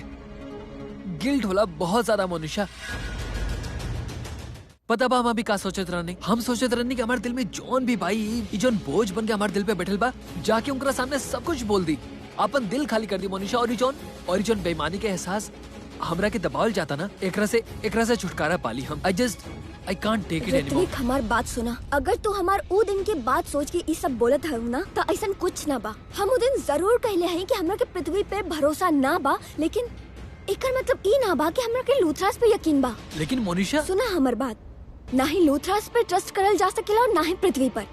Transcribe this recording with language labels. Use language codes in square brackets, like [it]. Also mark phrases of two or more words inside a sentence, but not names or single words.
[bho] गिल्ट होला बहुत ज्यादा मोनिशा। पता बा हम अभी का सोचत रहनी? हम सोचत रहनी कि हमारे दिल में जौन भी भाई ये जौन बोझ बन के हमारे दिल पे बैठल बा, जाके उनका सामने सब कुछ बोल दी, अपन दिल खाली कर दी मोनिशा। और ये जौन बेईमानी के एहसास हमरा के दबावल जाता ना, एकरा से छुटकारा पाली हम। [en] I can't take it anymore। [bho] ऋत्विक, हमार बात सुना। अगर तू हमार ऊ दिन के बात सोच के ये सब बोलत हूँ ना, तो ऐसा कुछ ना बा। हम ऊ दिन जरूर कहले हैं कि हमरा के पृथ्वी पे भरोसा ना बा, लेकिन एकर मतलब ई ना बा कि हमरा के लूथरास पे यकीन बा। लेकिन मोनिशा सुना हमार बात, ना ही लूथरास पे ट्रस्ट करल जा सकेला और ना ही पृथ्वी पर।